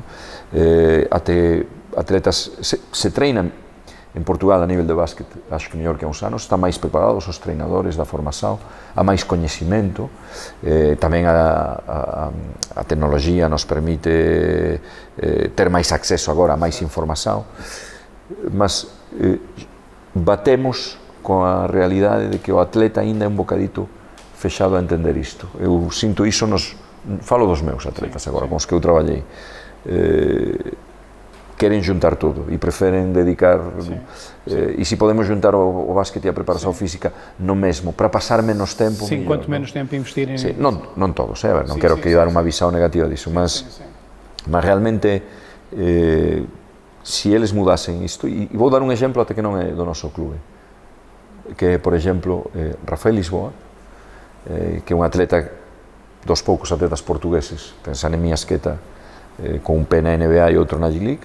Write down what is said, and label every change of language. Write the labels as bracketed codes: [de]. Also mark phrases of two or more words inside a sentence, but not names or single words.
[gl] até atletas se treinan en Portugal a nivel de básquet, acho que mellor que há uns anos, están máis preparados os treinadores da formación, há máis coñecimento, tamén a tecnología nos permite ter máis acceso agora a máis información, mas batemos con a realidade de que o atleta ainda é un bocadito fechado a entender isto. Eu sinto iso, falo dos meus atletas agora, con os que eu traballei, [pt] querem juntar tudo e preferem dedicar, [gl] e se podemos juntar o basquete e a preparação física no mesmo, para passar menos tempo. [pt] Sim, quanto menos tempo investirem. Não todos, não quero dar uma visão negativa disso, mas realmente, se eles mudassem isto, e vou dar um exemplo até que não é do nosso clube, que é, por exemplo, Rafael Lisboa, que é um atleta, dos poucos atletas portugueses, pensando em Miasqueta, com um pé na NBA e outro na G-League.